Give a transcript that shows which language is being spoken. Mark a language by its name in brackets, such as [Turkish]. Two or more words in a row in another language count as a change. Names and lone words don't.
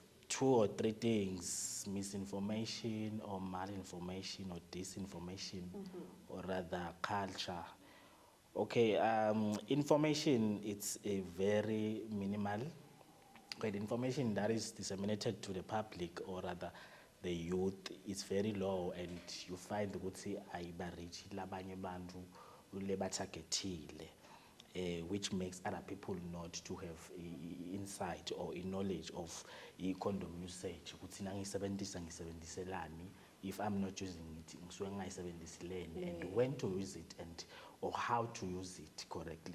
[English] 2 or 3 things: misinformation or malinformation or disinformation, or rather culture. Okay, information, it's a very minimal. Okay, the information that is disseminated to the public, or rather the youth, is very low, and you find [Zulu] ukuthi ayibareach labanye bantu lebatargetile. [English] Which makes other people not to have insight or knowledge of condom usage. If I'm not using it, and when to use it, and or how to use it correctly.